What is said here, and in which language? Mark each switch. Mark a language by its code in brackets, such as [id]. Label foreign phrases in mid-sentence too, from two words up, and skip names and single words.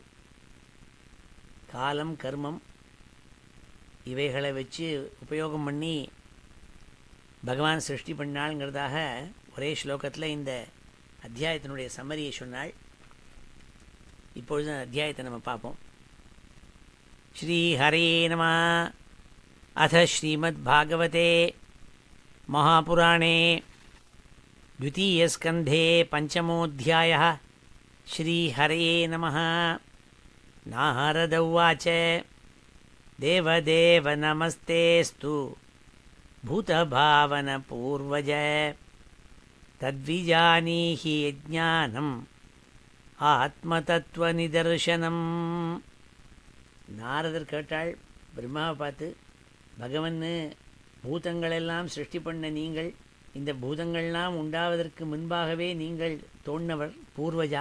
[ta] காலம், கர்மம் இவைகளை வச்சு உபயோகம் பண்ணி பகவான் சிருஷ்டி பண்ணாள்ங்கிறதாக ஒரே ஸ்லோகத்தில் இந்த அத்தியாயத்தினுடைய சம்மரியை சொன்னாள். இப்பொழுது அந்த அத்தியாயத்தை நம்ம பார்ப்போம். [sa] श्री हरे नमः. अथ श्रीमद् भागवते महापुराणे 2स्कन्धे 5मोऽध्यायः. श्रीहरये नमः. नारद उवाच देवदेव नमस्तेऽस्तु भूतभावनपूर्वज तद्विजानीहि यज्ञानम् ஆத்மதத்துவநிதர்சனம். [ta] நாரதர் கேட்டாள் பிரம்மாவை பார்த்து, பகவன் பூதங்களெல்லாம் சிருஷ்டி பண்ண நீங்கள், இந்த பூதங்கள்லாம் உண்டாவதற்கு முன்பாகவே நீங்கள் தோன்றவர் பூர்வஜா.